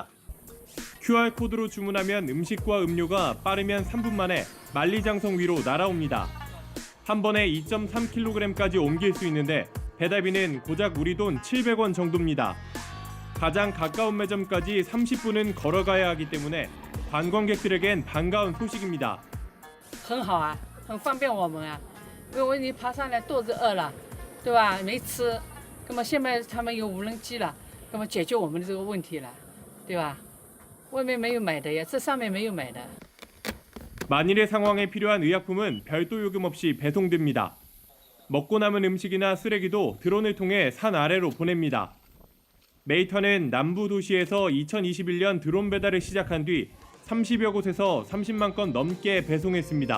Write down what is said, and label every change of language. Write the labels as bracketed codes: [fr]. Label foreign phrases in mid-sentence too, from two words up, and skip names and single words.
[ko] QR코드로 주문하면 음식과 음료가 빠르면 3분 만에 만리장성 위로 날아옵니다. 한 번에 2.3kg까지 옮길 수 있는데 배달비는 고작 우리 돈 700원 정도입니다. 가장 가까운 매점까지 30분은 걸어가야 하기 때문에 관광객들에겐 반가운 소식입니다. [zh] 很好啊，很方便我们啊，因为你爬上来肚子饿了，对吧？没吃，那么现在他们有无人机了，那么解决我们的这个问题了，对吧？外面没有买的呀，这上面没有买的。 [ko] 만일의 상황에 필요한 의약품은 별도 요금 없이 배송됩니다. 먹고 남은 음식이나 쓰레기도 드론을 통해 산 아래로 보냅니다. 메이터는 남부 도시에서 2021년 드론 배달을 시작한 뒤 30여 곳에서 30만 건 넘게 배송했습니다.